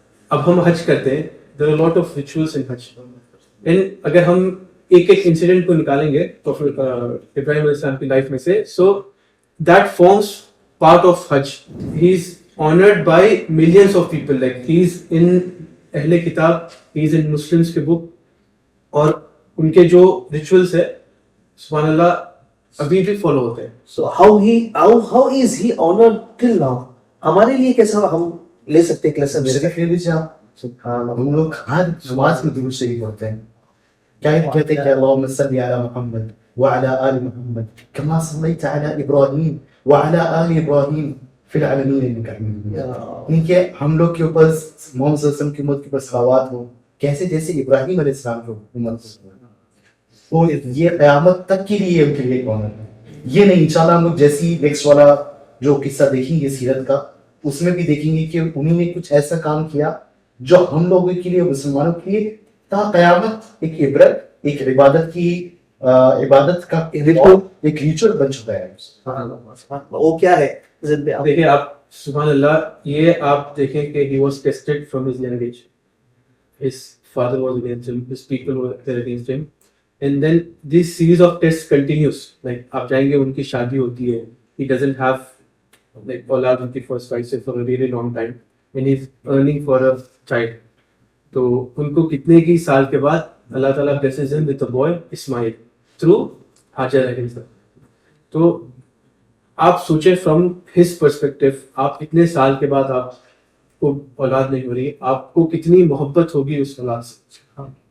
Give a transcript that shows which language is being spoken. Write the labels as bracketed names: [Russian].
[Urdu] اب ہم حج کرتے ہیں, [English] there are a lot of rituals in [Urdu] Hajj, and اگر ہم ایک ایک انسیڈنٹ کو نکالیں گے تو ابراہیم علیہ السلام کی لائف میں سے, [English] so that forms part of [Urdu] Hajj. [English] He is honored by millions of people, like he is in اہل کتاب, he is in Muslims کے book, [Urdu] اور ان کے جو ریچولس ہے سبحان اللہ ابھی بھی فالو ہوتے ہیں. [English] So how is he honored till now? [Urdu] ہمارے لیے کیسا ہم لے سکتے ہیں لیسن. میرے خیال میں سبحان اللہ, ہم لوگ ہر نماز میں درود شریف پڑھتے ہیں. کیا کہتے ہیں کہ [Arabic] اللہم صلی علی محمد وعلی آل محمد کما صلیت علی ابراہیم وعلی آل ابراہیم فی العالمین انک حمید مجید. [Urdu] یعنی کہ ہم لوگ کے اوپر محمد صلی اللہ علیہ وسلم کی امت کے اوپر صلوات ہو, کیسے جیسے ابراہیم علیہ السلام کی امت کو. یہ قیامت تک کے لیے ان کے لیے کون ہے, یہ نہیں. انشاءاللہ ہم لوگ جیسی نیکسٹ والا جو قصہ دیکھیں گے سیرت کا, اس میں بھی دیکھیں گے کہ انہوں نے کچھ ایسا کام کیا جو ہم لوگوں کے لیے, مسلمانوں کے لیے تا قیامت ایک عبرت, ایک عبادت کی عبادت کا ایک ریچول بن چکا ہے. وہ کیا ہے دیکھیں آپ سبحان اللہ, یہ آپ دیکھیں کہ [English] he was tested from his young age. His father was against him, his people were against him, and then this series of tests continues. Like [Urdu] آپ جائیں گے, ان کی شادی ہوتی ہے, [English] he doesn't have like اولاد ان کی first wife سے for a really long time, and he's earning for a child. [Urdu] تو ان کو کتنے کی سال کے بعد اللہ تعالیٰ [English] blesses him with a boy [Urdu] Ismail through Hajar علیہ السلام. تو آپ سوچیں فرام ہز پرسپیکٹو, آپ اتنے سال کے بعد آپ کو اولاد نہیں ہو رہی, آپ کو کتنی محبت ہوگی اس اولاد سے.